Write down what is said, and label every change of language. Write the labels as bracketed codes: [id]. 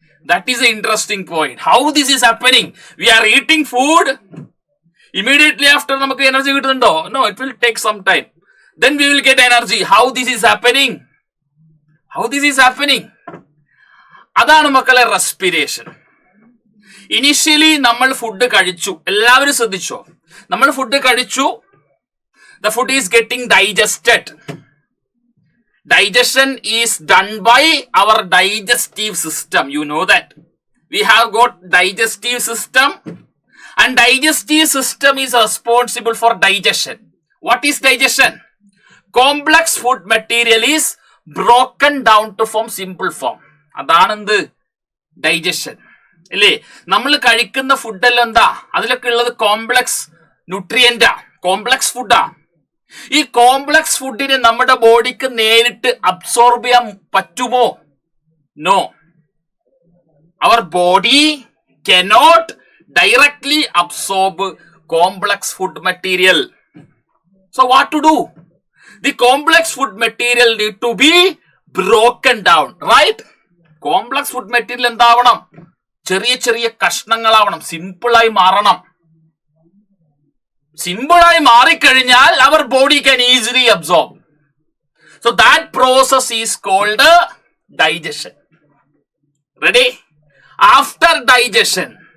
[en] That is a interesting point. How this is happening? We are eating food, immediately after [ml] നമുക്ക് energy കിട്ടുന്നുണ്ടോ? [en] No, it will take some time. Then we will get energy. How this is happening? How this is happening? [ml] അതാണ് മക്കളെ respiration. Initially നമ്മൾ food കഴിച്ചു, എല്ലാവരും ശ്രദ്ധിച്ചോ? നമ്മൾ food കഴിച്ചു, [en] the food is getting digested. Digestion is done by our digestive system. You know that we have got digestive system, and digestive system is responsible for digestion. What is digestion? Complex food material is broken down to form simple form. [ml] അതാണ് എന്ത്? Digestion അല്ലേ? നമ്മൾ കഴിക്കുന്ന ഫുഡെല്ലാം എന്താ? അതിലൊക്കെ ഉള്ളത് complex ന്യൂട്രിയന്റാ, complex ഫുഡാ. ഈ കോംപ്ലക്സ് ഫുഡിനെ നമ്മുടെ ബോഡിക്ക് നേരിട്ട് അബ്സോർബ് ചെയ്യാൻ പറ്റുമോ? [en] No, our body cannot directly absorb complex food material. So what to do? The complex food material need to be broken down, right? Complex food material [ml] എന്താവണം? ചെറിയ ചെറിയ കഷ്ണങ്ങളാവണം, സിമ്പിളായി മാറണം. സിമ്പിളായി മാറിക്കഴിഞ്ഞാൽ [en] our body can easily absorb. So that process is called digestion. Ready? After digestion,